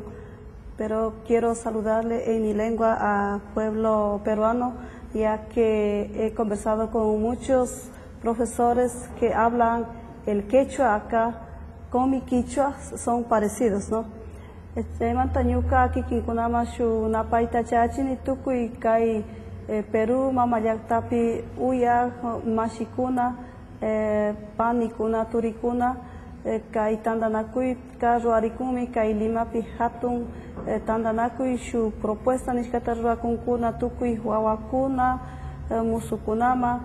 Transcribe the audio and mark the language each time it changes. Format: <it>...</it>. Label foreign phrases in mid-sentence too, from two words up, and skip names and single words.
<es>Pero quiero saludarle en mi lengua al pueblo peruano, ya que he conversado con muchos profesores que hablan el quechua acá, con mi quichua son parecidos, ¿no?</es> <qu>Mantanyuka aquí kinkunama shu napaita chachini tukui kai Perú mamayaktapi uya mashikuna panikuna turikuna kai tandanakui ka ruarikumi kai limapi hatun tandanakui shu propuesta nishkata ruakunkuna tukui wawakuna musukunama</qu>